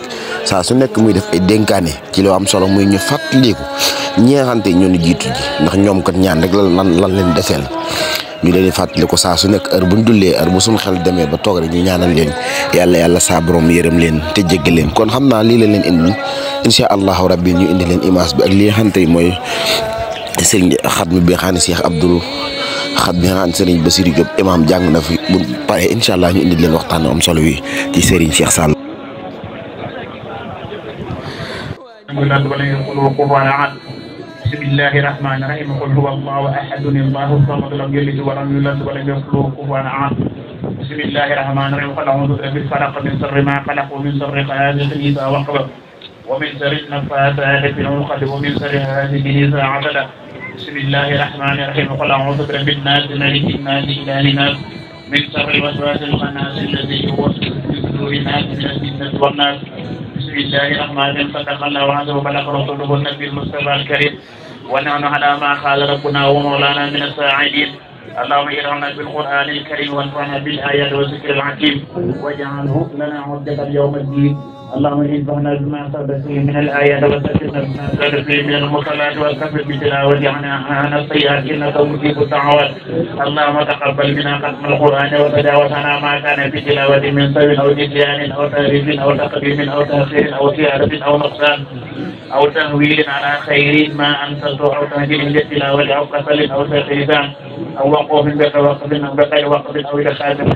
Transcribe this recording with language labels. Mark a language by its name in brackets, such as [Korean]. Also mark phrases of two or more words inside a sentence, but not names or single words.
[Wolof] saa su nekk muy def ay dénkaane ci lu am solo muy ñu fàttaliku ñi nga xamante ñoo ñu jiitu ji ndax ñoom kat ñaan rek lan leen deseel ñu leen di fàttaliku saa su nekk heure bu ñu dullee heure bu suñu xel demee ba toog rek ñu ñaanal leen yàlla saa borom yërëm leen te jéggal leen kon xam naa lii la leen indi [Arabic] إن شاء الله ربي [Wolof] ñu indi leen image bi ak li nga xamante mooy sëriñ xatmi bi nga xam ne Cheikh Abdoul xat bi nga xam ne sëriñ Bassirou Diop imam jàng na fi bu paree [Arabic] إن شاء الله [Wolof] ñu indi leen waxtaan am solo wi ci sëriñ Cheikh Sall. [Arabic] بسم الله الرحمن الرحيم قل هو الله أحد الله الصمد لم يلد ولم يولد ولم يكن له كفوا أحد بسم الله الرحمن الرحيم قل أعوذ برب الفلق من شر ما خلق ومن شر غاسق إذا وقب ومن شر النفاثات في العقد ومن شر حاسد إذا حسد بسم الله الرحمن الرحيم قل أعوذ برب الناس ملك الناس إله الناس من شر الوسواس الخناس الذي يوسوس في صدور الناس من الجنة والناس بسم الله الرحمن الرحيم صدق الله وبلغ رسوله النبي المصطفى الكريم ونحن على ما قال ربنا ومولانا من الساعدين اللهم اجعلنا بالقرآن الكريم وانفعنا بالآيات والذكر الحكيم واجعله لنا عدة يوم الدين اللهم انفعنا بما سبق فيه من الآيات وذكرنا بما سبق فيه من المصلات والكفر بتلاوة عن السيئات إنك مجيب الدعوات اللهم تقبل منا ختم القرآن وتجاوز عنا ما كان في تلاوة من سوء أو نسيان أو تحريف أو تقديم أو تأخير أو زيادة أو نقصان أو تهويل على خير ما أنزلته أو تهجير للتلاوة أو كسل أو تغييران أو وقوف بتوقف أو بغير وقف أو إدخال